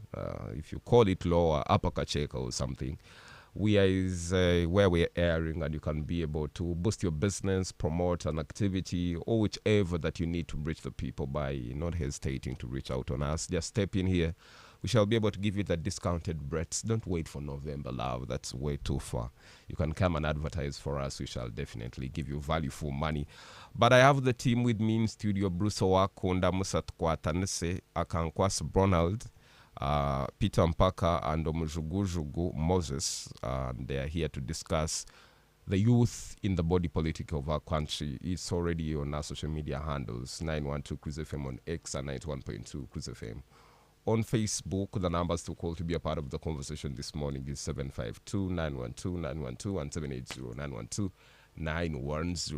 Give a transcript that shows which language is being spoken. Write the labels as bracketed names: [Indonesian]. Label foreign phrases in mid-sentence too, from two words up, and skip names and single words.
[English] If you call it Lower Upper Kacheka or something. We are where we're airing, and you can be able to boost your business, promote an activity, or whichever that you need to reach the people by not hesitating to reach out on us. Just step in here. We shall be able to give you the discounted rates. Don't wait for November, love. That's way too far. You can come and advertise for us. We shall definitely give you value for money. But I have the team with me in studio. Bruce Owakunda, Musat Kwatanese, Akankwas Bronald, Peter Mpaka, and Omujugujugu Moses. They are here to discuss the youth in the body politic of our country. It's already on our social media handles, 912 Cruise FM on X and 91.2 Cruise FM. On Facebook, the numbers to call to be a part of the conversation this morning is 752-912-912 and 780-912-910.